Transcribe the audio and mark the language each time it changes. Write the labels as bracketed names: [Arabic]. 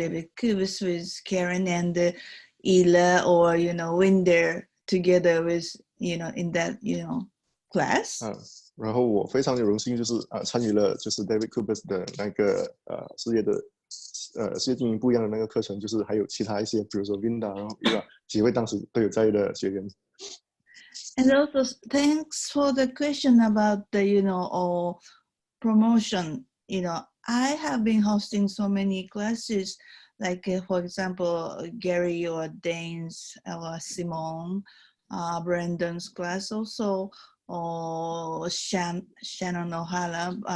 [English] David Kubis with Karen and Ila, or, when they're together with, in that, class. [Chinese] 然后我非常有荣幸，就是参与了就是 David Kubis 的那个事业经营不一样的那个课程，就是还有其他一些，比如说 Vinda， 然后 Ila 几位当时都有在的学员。 [English] And also thanks for the question about the promotion. I have been hosting so many classes, like for example Gary or Dane's or Simone, Brandon's class also, or Shannon O'Hara.